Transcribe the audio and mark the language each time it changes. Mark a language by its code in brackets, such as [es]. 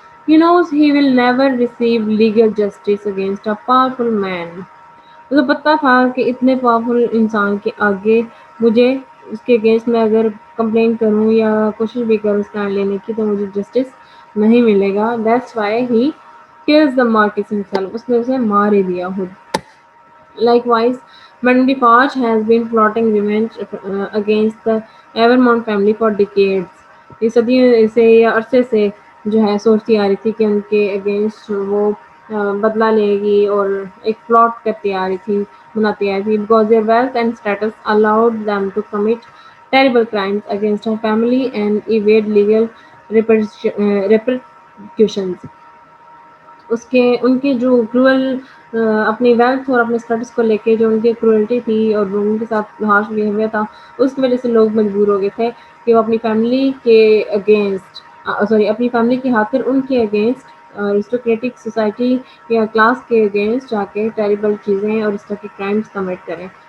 [en] He knows he will never receive legal justice against a powerful man. [hi] मुझे पता था कि इतने पावरफुल इंसान के आगे मुझे उसके अगेंस्ट में अगर कंप्लेन करूं या कोशिश भी करूं स्टैंड लेने की तो मुझे जस्टिस नहीं मिलेगा. [en] That's why he kills the Marquis himself. [hi] उसने उसे मार ही दिया खुद. [en] Likewise, Mandifarge has been plotting revenge against the Evermont family for decades. [hi] ये सदियों से या अरसे से जो है सोचती आ रही थी कि उनके अगेंस्ट वो बदला लेगी और एक प्लॉट करती आ रही थी, बनाती आ रही थी. [en] Because their wealth and status allowed them to commit terrible crimes against her family and evade legal repercussions. [hi] उसके उनके जो क्रूअल अपनी वेल्थ और अपने स्टेटस को लेके जो उनकी क्रूअल्टी थी और जो उनके साथ हार्श बिहेवियर था, उसकी वजह से लोग मजबूर हो गए थे कि वो अपनी फैमिली के अगेंस्ट सॉरी अपनी फैमिली की खातिर उनके अगेंस्ट अरिस्टोक्रेटिक सोसाइटी या क्लास के अगेंस्ट जाके टेरिबल चीज़ें और इस तरह के क्राइम्स कमिट करें.